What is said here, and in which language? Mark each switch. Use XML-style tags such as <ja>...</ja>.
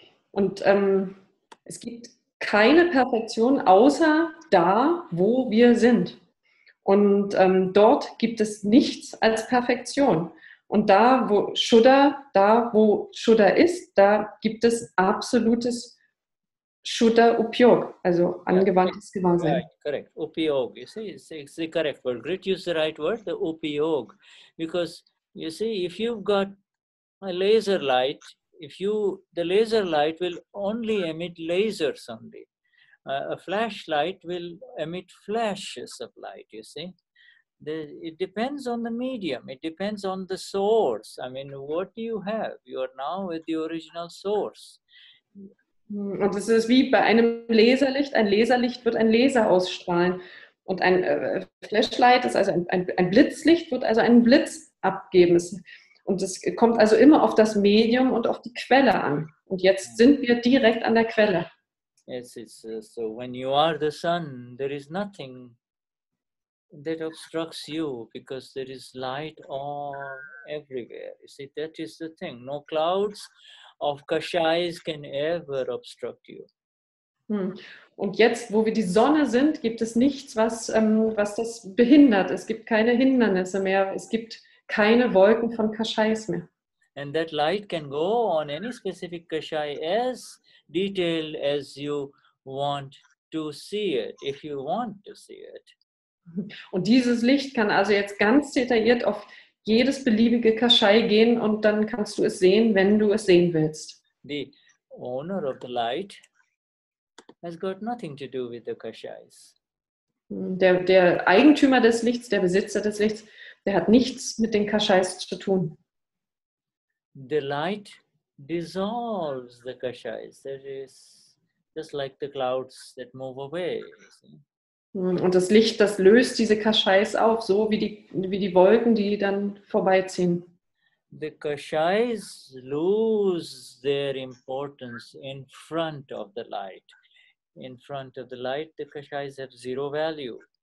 <de>Und es gibt keine Perfektion außer da, wo wir sind. Und dort gibt es nichts als Perfektion. Und da, wo Shuddha ist, da gibt es absolutes Shuddha Upyog, also angewandtes Gewahrsein.</de> <en>Right, correct. Upyog, you see, it's the correct word. Grit used the right word, the upyog. Because, you see, if you've got a laser light, the laser light will only emit lasers only. A flashlight will emit flashes of light, you see. It depends on the medium. It depends on the source. I mean, what do you have? You are now with the original source.</en> <de>Und es ist wie bei einem Laserlicht. Ein Laserlicht wird ein Laser ausstrahlen. Und ein Flashlight ist also ein Blitzlicht, wird also einen Blitz abgeben. Und es kommt also immer auf das Medium und auf die Quelle an. Und jetzt sind wir direkt an der Quelle.</de> <en>Yes, so when you are the sun, there is nothing that obstructs you because there is light all everywhere. You see, that is the thing. No clouds of kashais can ever obstruct you.</en> <de>Und jetzt, wo wir die Sonne sind, gibt es nichts, was das behindert. Es gibt keine Hindernisse mehr. Es gibt keine Wolken von Kashais mehr.</de> <en>And that light can go on any specific kashai as detailed as you want to see it, if you want to see it.</en> <de>Und dieses Licht kann also jetzt ganz detailliert auf jedes beliebige Kashai gehen und dann kannst du es sehen, wenn du es sehen willst.</de> <en>The owner of the light has got nothing to do with the kashais.</en> <de>Der Eigentümer des Lichts, der Besitzer des Lichts, der hat nichts mit den Kashais zu tun.</de> <en>The light dissolves the kashais. That is just like the clouds that move away.</en> <de>Und das Licht, das löst diese Kashais auf, so wie die Wolken, die dann vorbeiziehen.</de> <en>The kashais lose their importance in front of the light. In front of the light, the kashais have zero value.</en>